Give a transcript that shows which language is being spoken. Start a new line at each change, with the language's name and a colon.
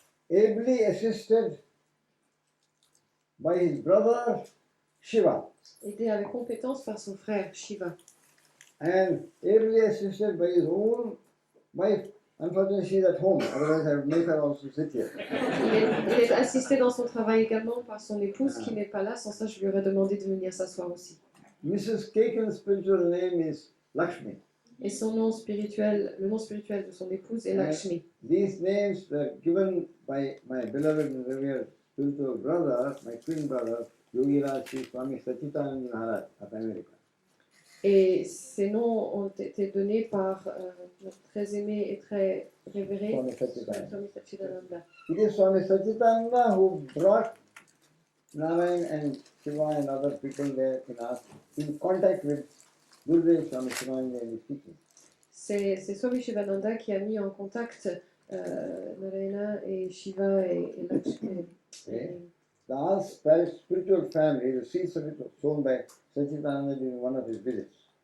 English: Ably assisted by his brother Shiva
French: Aidé avec compétence par son frère Shiva
English: and ably assisted by his own wife Unfortunately, she's at home, otherwise I would make her also sit here.
French: Il est assisté dans son travail également par son épouse qui n'est pas là. Sans ça, je lui aurais demandé de venir s'asseoir aussi.
English: Mrs. Kekin's spiritual name is Lakshmi.
French: Et son nom spirituel, le nom spirituel de son épouse est Lakshmi.
English: These names were given by my beloved and revered spiritual brother, my twin brother, Yogiraj Sri Swami Chidananda Maharaj of America.
French: Et ces noms ont été donnés par notre très aimé et très révéré Swami Chidananda. Swami Chidananda.
English: It is Swami Chidananda who brought Narayan and Shiva and other people there in contact with Gurudev Swami Chidananda and his teaching.
French: C'est Swami Chidananda qui a mis en contact Narayana et Shiva et Lakshmi.
English: The all spiritual family, the seeds of it was shown by Sachidananda during one of his visits.